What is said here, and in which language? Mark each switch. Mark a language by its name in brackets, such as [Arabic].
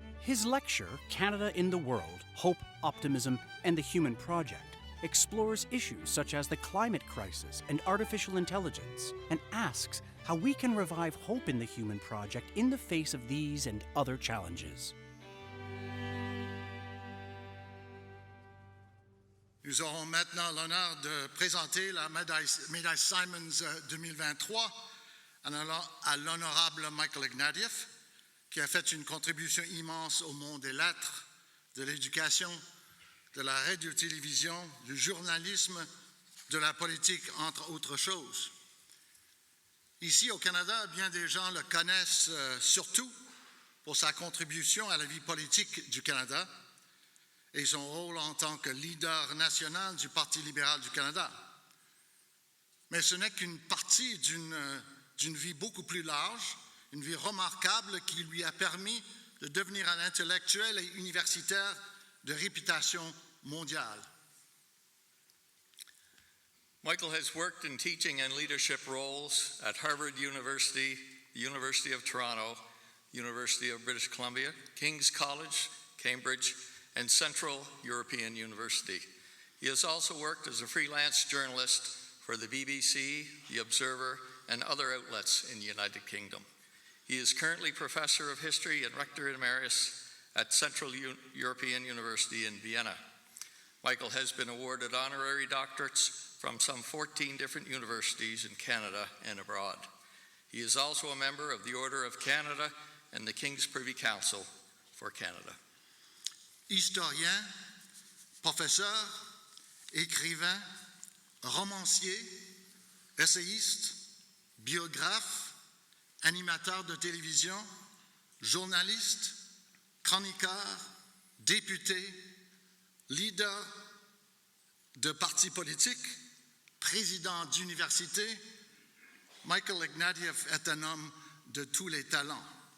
[English] His lecture, Canada in the World, Hope, Optimism, and the Human Project, explores issues such as the climate crisis and artificial intelligence, and asks how we can revive hope in the human project in the face of these and other challenges. [French] Nous aurons maintenant l'honneur de présenter la médaille Symons 2023 à l'honorable Michael Ignatieff, qui a fait une contribution immense au monde des lettres, de l'éducation, de la radio-télévision, du journalisme, de la politique, entre autres choses. Ici au Canada, bien des gens le connaissent surtout pour sa contribution à la vie politique du Canada et son rôle en tant que leader national du Parti libéral du Canada. Mais ce n'est qu'une partie d'une vie beaucoup plus large, une vie remarquable qui lui a permis de devenir un intellectuel et universitaire de réputation mondiale. [English] Michael has worked in teaching and leadership roles at Harvard University, the University of Toronto, University of British Columbia, King's College, Cambridge, and Central European University. He has also worked as a freelance journalist for the BBC, The Observer, and other outlets in the United Kingdom. He is currently Professor of History and Rector Emeritus at Central European University in Vienna. Michael has been awarded honorary doctorates from some 14 different universities in Canada and abroad. He is also a member of the Order of Canada and the King's Privy Council for Canada. [French] Historien, professeur, écrivain, romancier, essayiste, biographe, animateur de télévision, journaliste, chroniqueur, député, leader de partis politiques, président d'université, Michael Ignatieff est un homme de tous les talents.